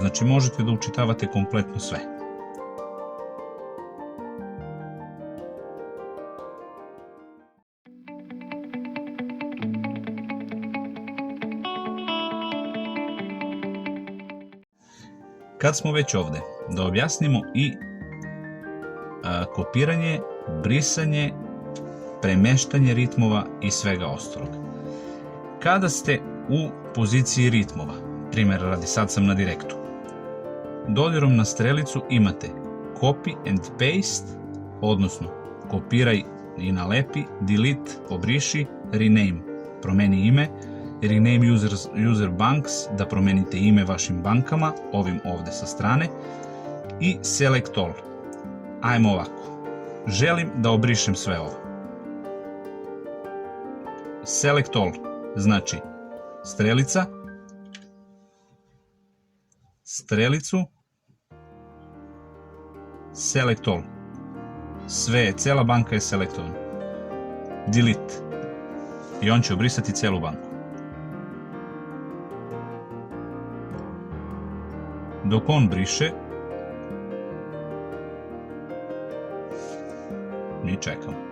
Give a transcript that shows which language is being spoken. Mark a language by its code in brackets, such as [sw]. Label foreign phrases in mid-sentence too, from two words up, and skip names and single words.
[sr] Znači možete da učitavate kompletno sve. Kad smo već ovdje, da objasnimo i kopiranje, brisanje, premeštanje ritmova i svega ostalog. Kada ste u poziciji ritmova, primjer radi sad sam na direktu, dodirom na strelicu imate [en] copy and paste, [sr] odnosno kopiraj i nalepi, delete, obriši, rename, promeni ime, [en] rename user banks, [sr] da promenite ime vašim bankama, ovim ovdje sa strane, i [en] select all. [sr] Ajmo ovako, želim da obrišem sve ovo. [en] Select all [sr] znači strelica, strelicu, [en] select all. [sr] Sve, cela banka je selektovana. Delete. I on će obrisati celu banku. Dok on briše, mi čekamo.